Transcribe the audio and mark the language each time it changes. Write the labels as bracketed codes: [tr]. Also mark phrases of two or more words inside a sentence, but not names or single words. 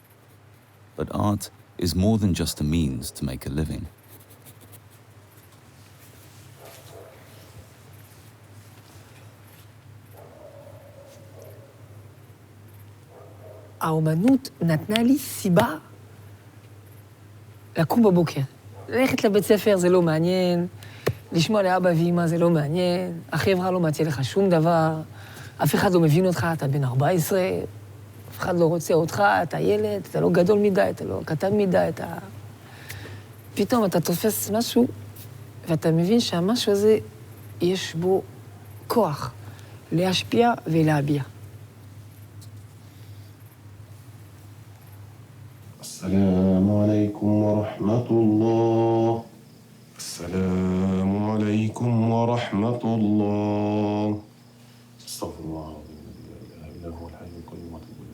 [en] But art is more than just a means to make a living. [he] האומנות נתנה לי סיבה לקום בבוקר. ללכת לבית ספר זה לא מעניין, לשמוע לאבא ואמא זה לא מעניין, החברה לא מציע לך שום דבר, אף אחד לא מבין אותך, אתה בן 14, אף אחד לא רוצה אותך, אתה ילד, אתה לא גדול מדי, אתה לא קטן מדי, אתה... פתאום אתה תופס משהו, ואתה מבין שהמשהו הזה, יש בו כוח להשפיע ולהביע. [ar] السلام عليكم ورحمة الله. السلام عليكم ورحمة الله. استغفر الله العظيم الذي لا إله إلا هو الحي القيوم وأتوب إليه.